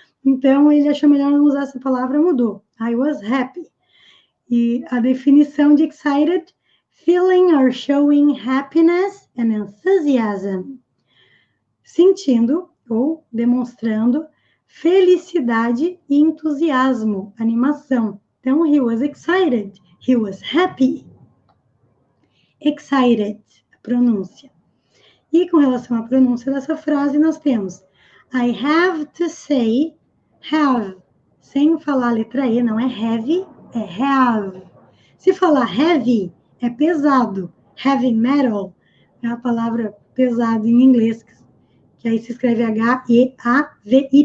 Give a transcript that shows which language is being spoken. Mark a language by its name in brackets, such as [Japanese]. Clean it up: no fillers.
[Portuguese] Então, ele achou melhor não usar essa palavra, mudou. [English] I was happy. [Portuguese] E a definição de [English] excited, feeling or showing happiness and enthusiasm. [Portuguese] Sentindo ou demonstrando felicidade e entusiasmo, animação. [English] Então, he was excited, he was happy. [Portuguese] Excited, a pronúncia. E com relação à pronúncia dessa frase, nós temos [English] I have to say, [Portuguese] have, sem falar a letra E, não é heavy, é have. Se falar heavy, é pesado. Heavy metal é a palavra pesado em inglês, que aí se escreve H-E-A-V-Y.